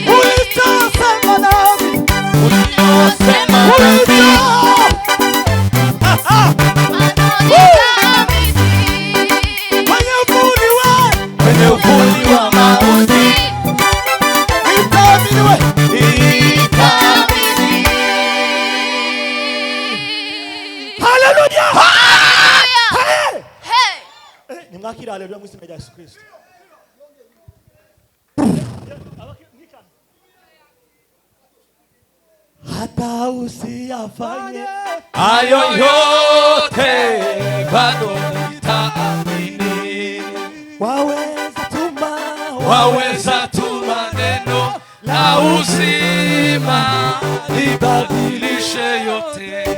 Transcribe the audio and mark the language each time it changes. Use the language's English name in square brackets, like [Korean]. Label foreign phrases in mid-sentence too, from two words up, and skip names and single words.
[Swahili] Ulichosema nami. Ulichosema nami. Kwenye uvuli wa mauti, nitaamini we. Nitaamini. Hallelujah. [Kinyarwanda] Nimwakira haleluya mu izina rya Yesu Kristo. [Swahili] Hata usiyafanye hayo yote, bado nitaamini. Waweza tuma neno la uzima libadilishe yote.